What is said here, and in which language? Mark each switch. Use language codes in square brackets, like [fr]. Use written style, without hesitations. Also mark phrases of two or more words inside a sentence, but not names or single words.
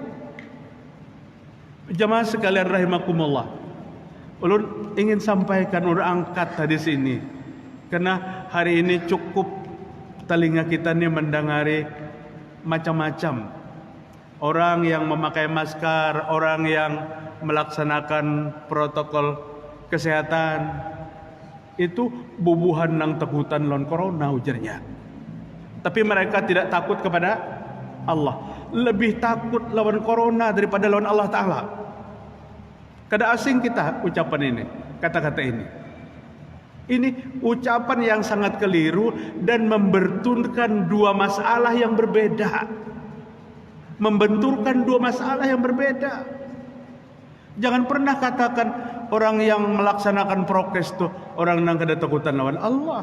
[id] Jamaah sekalian rahimakumullah, ulun ingin sampaikan, ulun angkat hadis ini karena hari ini cukup telinga kita nih mendengari macam-macam. Orang yang memakai masker, orang yang melaksanakan protokol kesehatan, [bjn] itu bubuhan nang takutan lawan corona ujarnya. [id] Tapi mereka tidak takut kepada Allah. [bjn] Lebih takut lawan corona daripada lawan Allah Ta'ala. Kada asing kita ucapan ini, kata-kata ini. [id] Ini ucapan yang sangat keliru dan membenturkan dua masalah yang berbeda. Membenturkan dua masalah yang berbeda. Jangan pernah katakan orang yang melaksanakan prokes itu orang yang [bjn] kada takutan lawan Allah.